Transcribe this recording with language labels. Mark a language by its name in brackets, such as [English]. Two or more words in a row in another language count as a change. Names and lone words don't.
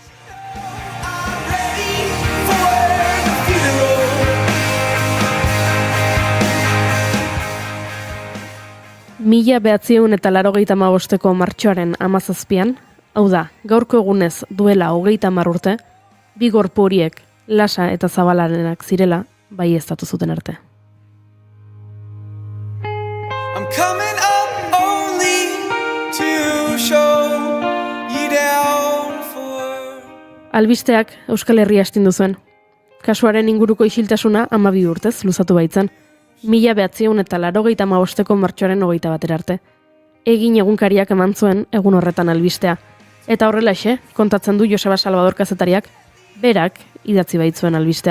[Basque] Mila 1985ko martxoaren 17an, hau da, gaurko egunez duela 30 urte, bi gorpu horiek Lasa eta Zabalarenak zirela baieztatu zuten arte. [English] I'm coming up only to show you down for. [Basque] Albisteak Euskal Herria astindu zuen. Kasuaren inguruko isiltasuna 12 urtez luzatu baitzen. 1985ko martxoaren 21 arte. Egin egunkariak eman zuen egun horretan albistea. Eta horrelaxe, kontatzen du Joseba Salvador kazetariak, berak idatzi baitzuen albistea.